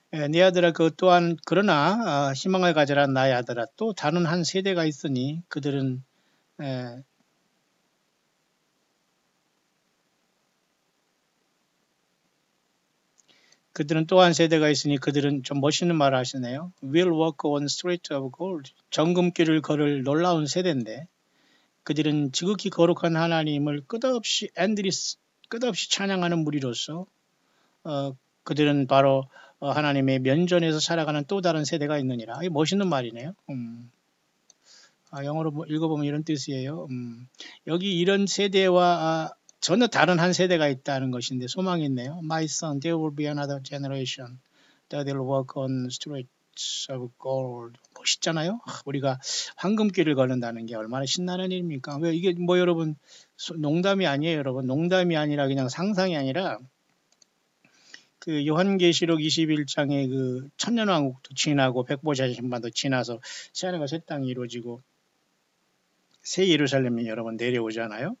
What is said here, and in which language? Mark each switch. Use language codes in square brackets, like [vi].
[ko] 네 아들아 그 또한 그러나 희망을 가져라 나의 아들아 또 다른 한 세대가 있으니 그들은 또한 세대가 있으니 그들은 좀 멋있는 말을 하시네요. [en] Will walk on street of gold. [ko] 정금길을 걸을 놀라운 세대인데 그들은 지극히 거룩한 하나님을 끝없이 찬양하는 무리로서 그들은 바로 하나님의 면전에서 살아가는 또 다른 세대가 있느니라. 이게 멋있는 말이네요. 영어로 읽어보면 이런 뜻이에요. 여기 이런 세대와 전혀 다른 한 세대가 있다는 것인데 소망이 있네요. [en] My son, there will be another generation that will walk on streets of gold. [ko] 멋있잖아요. 우리가 황금길을 걷는다는 게 얼마나 신나는 일입니까? 왜 이게 뭐 여러분 농담이 아니에요, 여러분. 농담이 아니라 그냥 상상이 아니라 그 요한계시록 21장의 그 천년왕국도 지나고 백보자신반도 지나서 새하늘과 새 땅이 이루어지고 새 예루살렘이 여러분 내려오잖아요.